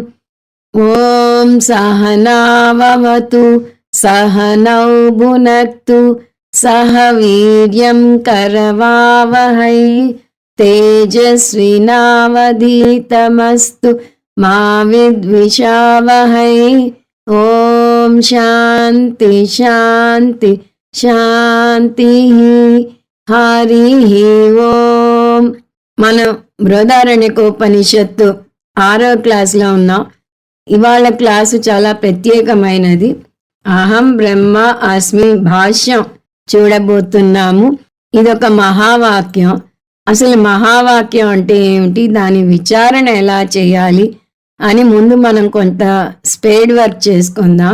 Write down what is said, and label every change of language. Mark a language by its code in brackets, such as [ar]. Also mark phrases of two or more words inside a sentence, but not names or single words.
[sa] ॐ सहना भवतु सहनौ भुनक्तु सह वीर्यं करवावहै तेजस्विनावधीतमस्तु मा विद्विषावहै। ॐ शान्ति शान्ति शान्तिः। हरिः ओम्। [te] మనం బృహదారణ్యకోపనిషత్తు 6వ క్లాస్లో ఉన్నాం. ఇవాళ క్లాసు చాలా ప్రత్యేకమైనది. [sa] అహం బ్రహ్మ అస్మి [te] భాష్యం చూడబోతున్నాము. ఇదొక మహావాక్యం. అసలు మహావాక్యం అంటే ఏమిటి, దాని విచారణ ఎలా చేయాలి అని ముందు మనం కొంత [en] spade work [te] చేసుకుందాం.